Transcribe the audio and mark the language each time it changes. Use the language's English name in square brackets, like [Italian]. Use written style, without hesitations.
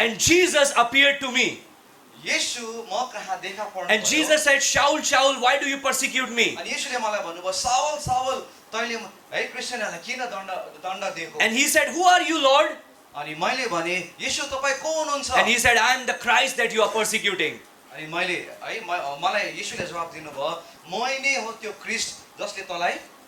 [English] And Jesus appeared to me. [Nepali] येशू म कहाँ देखा पर्नु [English] And Jesus said, Shaul, Shaul, why do you persecute me? [Nepali] अनि येशूले मलाई भन्नुभयो साउल साउल तैँले है क्रिस्चियनहरूलाई किन दण्ड दिएको? [English] And he said, who are you, Lord? [Nepali] अनि मैले भने येशू तपाईँ को हुनुहुन्छ? [English] And he said, I am the Christ that you are persecuting. [Nepali] अनि मैले है मलाई येशूले जवाब दिनुभयो मै नै हो त्यो क्रिस्ट जसले तँलाई